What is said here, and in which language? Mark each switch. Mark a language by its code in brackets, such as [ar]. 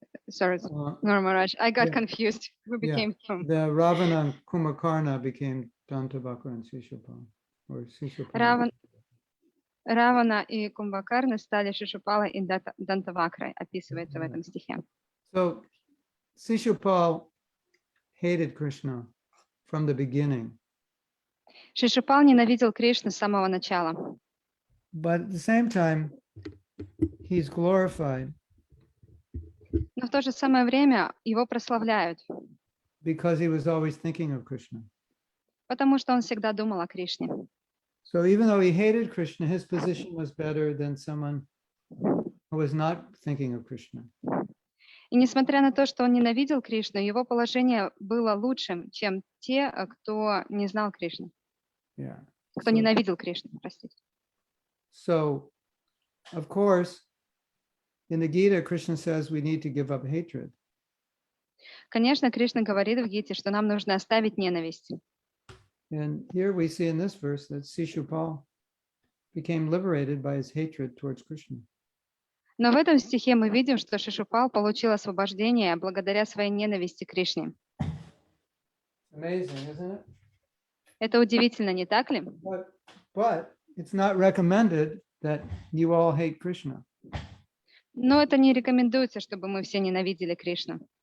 [en] Sorry, no, Maharaj, I got confused. We became from the Ravana and Kumbhakarna became Dantavakra and Shishupal. Or Shishupal. [ru] Равана и Кумбакарна стали Шишупалой и Дантавакрой, описывается в этом стихе. [en] So Shishupal hated Krishna from the beginning. [ru] Шишупал ненавидел Кришну с самого начала. [en] But at the same time, he's glorified. [ru] Но в то же самое время его прославляют. [en] Because he was always thinking of Krishna. [ru] Потому что он всегда думал о Кришне. [en] So even though he hated Krishna, his position was better than someone who was not thinking of Krishna. [ru] И несмотря на то, что он ненавидел Кришну, его положение было лучшим, чем те, кто не знал Кришну. [en] Yeah. [ru] Кто ненавидел Кришну, простите. [en] So, of course, in the Gita, Krishna says we need to give up hatred. [ru] Конечно, Кришна говорит в Гите, что нам нужно оставить ненависть. [en] And here we see in this verse that Shishupal became liberated by his hatred towards Krishna. [ru] Но в этом стихе мы видим, что Шишупал получил освобождение благодаря своей ненависти к Кришне. [en] Amazing, isn't it? [ru] Это удивительно, не так ли? [en] But it's not recommended that you all hate Krishna. [ru] Но это не рекомендуется, чтобы мы все ненавидели Кришну.